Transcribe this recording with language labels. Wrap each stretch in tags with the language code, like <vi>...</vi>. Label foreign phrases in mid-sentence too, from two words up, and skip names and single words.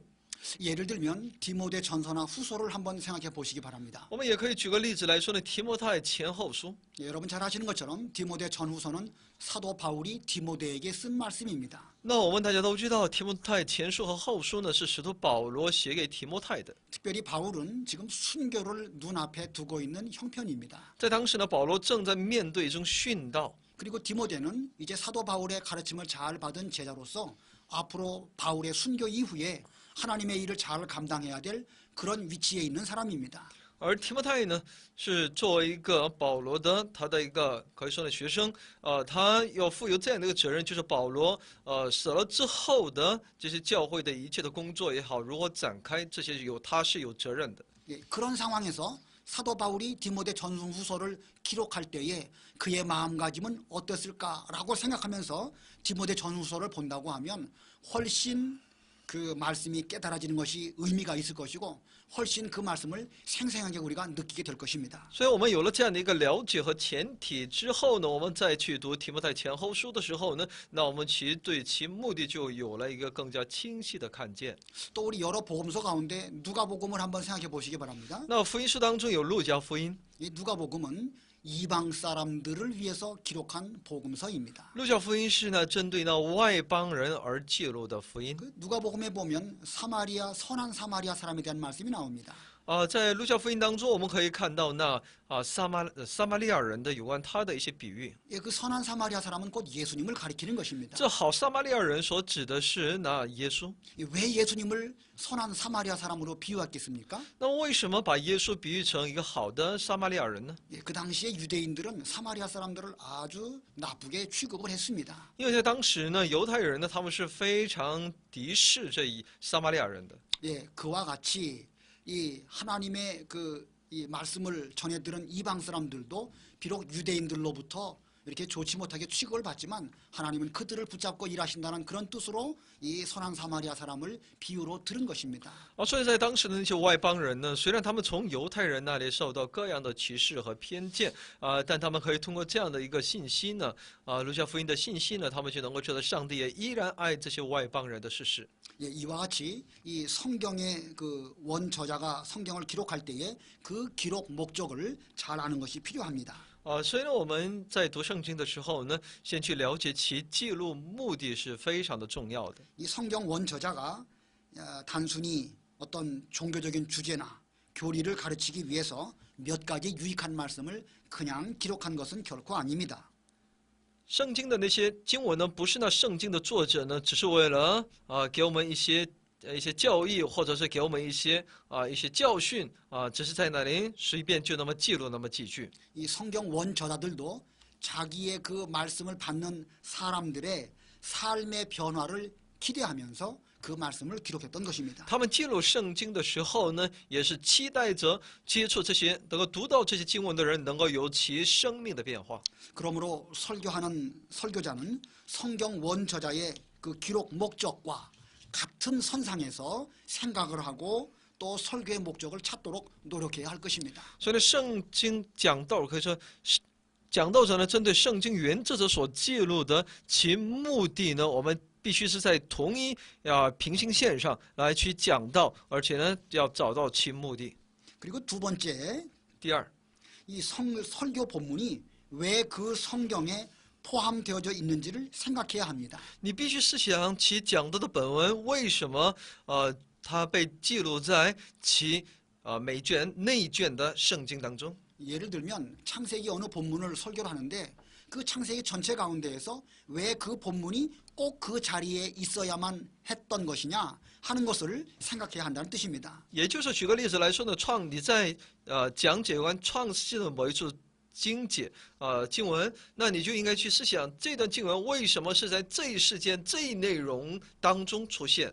<ko>예를 들면 디모데 전서나 후서를 한번 생각해 보시기 바랍니다.</ko> <zh>我们也可以举个例子来说呢，提摩太前后书。</zh> <ko>예, 여러분 잘 아시는 것처럼 디모데 전후서는 사도 바울이 디모데에게 쓴 말씀입니다.</ko> <zh>那我们大家都知道，提摩太前书和后书呢是使徒保罗写给提摩太的。</zh> <ko>특별히 바울은 지금 순교를 눈앞에 두고 있는 형편입니다.</ko> <zh>在当时呢，保罗正在面对一种殉道。</zh> <ko>그리고 디모데는 이제 사도 바울의 가르침을 잘 받은 제자로서 앞으로 바울의 순교 이후에 하나님의 일을 잘 감당해야 될 그런 위치에 있는 사람입니다.</ko> <zh>而提摩太呢，是作为一个保罗的他的一个可以说的学生，他要负有这样的一个责任，就是保罗死了之后的这些教会的一切的工作也好，如何展开这些他是有责任的。</zh> <ko>예, 그런 상황에서 사도 바울이 디모데 전후서를 기록할 때에 그의 마음가짐은 어땠을까라고 생각하면서 디모데 전후서를 본다고 하면 훨씬 그 말씀이 깨달아지는 것이 의미가 있을 것이고 훨씬 그 말씀을 생생하게 우리가 느끼게 될 것입니다.</ko> <zh>所以我们有了这样的一个了解和前提之后呢，我们再去读提摩太前后书的时候呢，那我们其实对其目的就有了一个更加清晰的看见。</zh> <ko>또 우리 여러 복음서 가운데 누가복음을 한번 생각해 보시기 바랍니다.</ko> <zh>那福音书当中有路加福音，</zh> <ko>이 누가복음은 이방 사람들을 위해서 기록한 복음서입니다.</ko> <zh>路加福音是呢针对那外邦人而记录的福音。</zh> <ko>그 누가복음에 보면 사마리아 선한 사마리아 사람에 대한 말씀이 나옵니다.</ko> <zh>在路加福音当中，我们可以看到那撒玛利亚人的有关他的一些比喻。</zh> <ko>예, 그 선한 사마리아 사람은 곧 예수님을 가리키는 것입니다.</ko> <zh>这好撒玛利亚人所指的是那耶稣。</zh> <ko>왜 예수님을 선한 사마리아 사람으로 비유했겠습니까?</ko> <zh>那为什么把耶稣比喻成一个好的撒玛利亚人呢？</zh> <ko>예, 그 당시에 유대인들은 사마리아 사람들을 아주 나쁘게 취급을 했습니다.</ko> <zh>因为在当时呢，犹太人呢他们是非常敌视这撒玛利亚人的。</zh> <ko>예, 그와 같이 이 하나님의 이 말씀을 전해 들은 이방 사람들도 비록 유대인들로부터 이렇게 좋지 못하게 취급을 받지만 하나님은 그들을 붙잡고 일하신다는 그런 뜻으로 이 선한 사마리아 사람을 비유로 들은 것입니다.</ko> <zh>所以在当时的那些外邦人呢，虽然他们从犹太人那里受到各样的歧视和偏见但他们可以通过这样的一个信息呢，路加福音的信息呢，他们就能够知道上帝也依然爱这些外邦人的事实。</zh> <ko>예, 이와 같이 이 성경의 그 원저자가 성경을 기록할 때에 그 기록 목적을 잘 아는 것이 필요합니다.</ko> <zh>所以呢，我们在读圣经的时候呢，先去了解其记录目的是非常的重要的。</zh> <ko>이 성경 원저자가 단순히 어떤 종교적인 주제나 교리를 가르치기 위해서 몇 가지 유익한 말씀을 그냥 기록한 것은 결코 아닙니다.</ko> <zh>圣经的那些经文呢，不是那圣经的作者呢，只是为了给我们一些教义，或者是给我们一些教训只是在那里随便就那么记录那么几句。</zh> <ko>이 성경 원저자들도 자기의 그 말씀을 받는 사람들의 삶의 변화를 기대하면서 그 말씀을 기록했던 것입니다.</ko> <zh>他们记录圣经的时候呢，也是期待着接触这些能够读到这些经文的人，能够有其生命的变化。</zh> <ko>그러므로 설교하는 설교자는 성경 원저자의 그 기록 목적과 같은 선상에서 생각을 하고 또 설교의 목적을 찾도록 노력해야 할 것입니다.</ko> <zh>所以呢，圣经讲道可以说是讲道者呢，针对圣经原作者所记录的其目的呢，我们必须是在同一平行线上来去讲道，而且呢，要找到其目的。</zh> <ko>그리고 두 번째,</ko> <zh>第二，</zh> <ko>이 설교 본문이 왜 그 성경에 포함되어져 있는지를 생각해야 합니다.</ko> <zh>你必须思想其讲到的本文为什么它被记录在其每卷内卷的圣经当中。</zh> <ko>예를 들면 창세기 어느 본문을 설교를 하는데 그 창세기 전체 가운데에서 왜 그 본문이 꼭 그 자리에 있어야만 했던 것이냐 하는 것을 생각해야 한다는 뜻입니다.</ko> <zh>也就是举个例子来说呢，你在讲解完创世纪的某一处经文，那你就应该去思想这段经文为什么是在这一事件这一内容当中出现。</zh>